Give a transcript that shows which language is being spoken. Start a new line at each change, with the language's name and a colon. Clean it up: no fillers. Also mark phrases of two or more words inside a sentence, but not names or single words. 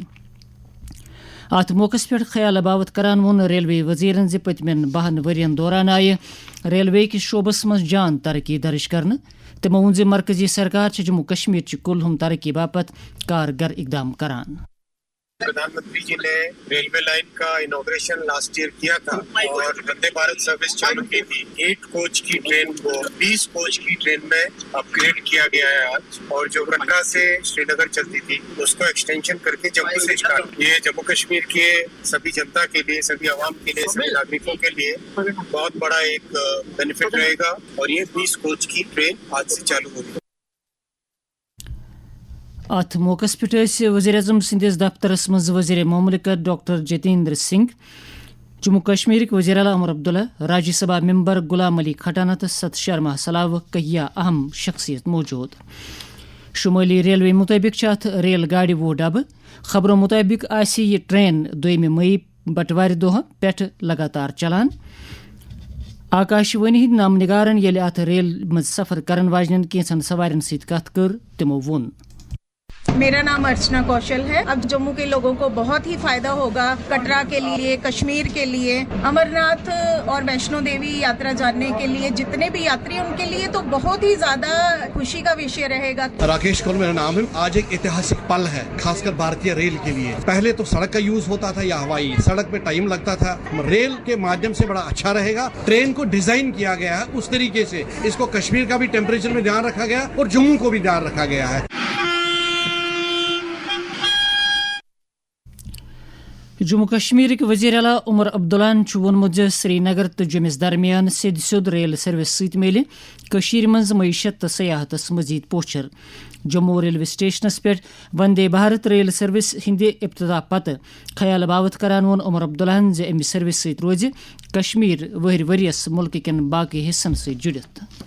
Kashmiri: اتھ موقعس پٮ۪ٹھ خیال باوت کران ووٚن ریلوے وزیرن زِ پٔتمٮ۪ن 12 ؤرین دوران آیہِ ریلوے کِس شعبس منٛز جان ترقی درج کرنہٕ۔ تِمو ووٚن زِ مرکزی سرکار چھِ جموں کشمیرچہِ کُلہُم ترقی باپتھ کارگر اقدام کران۔
Hindi: प्रधान मंत्री जी ने रेलवे लाइन का इनॉगरेशन
English: last year
Hindi: किया था और वंदे भारत सर्विस चालू की थी. 8 कोच की ट्रेन को 20 कोच की ट्रेन में अप ग्रेड किया गया है आज, और जो कटरा से श्री नगर चलती थी इस को एक्सटेंशन कर के जम्मू से स्टार्ट. ये जम्मू कश्मीर के सभी जनता के लिए, सभी अवाम के लिए, सभी नागरिकों के लिए बहुत बड़ा एक बेनिफ़िट रहेगा, और ये 20 कोच की ट्रेन आज से चालू होगी.
Kashmiri: اتھ موقعس پٮ۪ٹھ ٲسۍ وزیر اعظم سٕنٛدِس دفترس منٛز وزیر مملکت ڈاکٹر جتیندر سنگھ، جموں کشمیرٕکۍ وزیر اعلیٰ عمر عبداللہ، راجیہ سبھا ممبر غلام علی کھٹانہ تہٕ ست شرما سلاوٕ کہیا اہم شخصیت موجود۔ شمٲلی ریلوے مطٲبق چھِ اتھ ریل گاڑِ 20 ڈبہٕ۔ خبرو مطٲبق آسہِ یہِ ٹرین 2 مئی بٹوارِ دۄہ پٮ۪ٹھ لگاتار چلان۔ آکاشوانی ہٕنٛدۍ نامہ نگارن ییٚلہِ اتھ ریل منٛز سفر کرن واجنٮ۪ن کینٛژن سوارٮ۪ن سۭتۍ کتھ کٔر تِمو ووٚن۔
Hindi: मेरा नाम अर्चना कौशल है. अब जम्मू के लोगों को बहुत ही फ़ायदा होगा, कटरा के लिए, कश्मीर के लिए, अमरनाथ और वैष्णो देवी यात्रा जाने के लिए जितने भी यात्री उन के लिए तो बहुत ही ज़्यादा ख़ुशी का विषय रहेगा. राकेश कौल मेरा नाम है. आज एक ऐतिहासिक पल है, ख़ास कर भारतीय रेल के लिए। पहले तो सड़क का यूज़ होता था या हवाई, सड़क पे टाइम लगता था, रेल के माध्यम से बड़ा अच्छा रहेगा. ट्रेन को डिज़ाइन किया गया है इस तरीक़े से, इस को कश्मीर का भी टेम्परेचर में ध्यान रखा गया और जम्मू को भी ध्यान रखा गया है.
Kashmiri: جموں کشمیرٕکۍ وزیر اعلیٰ عمر عبداللہن چھُ ووٚنمُت زِ سرینگر تہٕ جوٚمِس درمیان سیٚود ریل سروس سۭتۍ میلہِ کٔشیٖرِ منٛز معیشت تہٕ سیاحتس مزید پوچھر۔ جموں ریلوے سٹیشنس پٮ۪ٹھ وندے بھارت ریل سروس ہٕنٛدِ افتتاح پتہٕ خیال باوت کران ووٚن عمر عبداللہن زِ امہِ سروس سۭتۍ روزِ کشمیٖر وٕہٕرۍ ؤرِیس مُلکہٕ کٮ۪ن باقٕے حصن سۭتۍ جُڑِتھ۔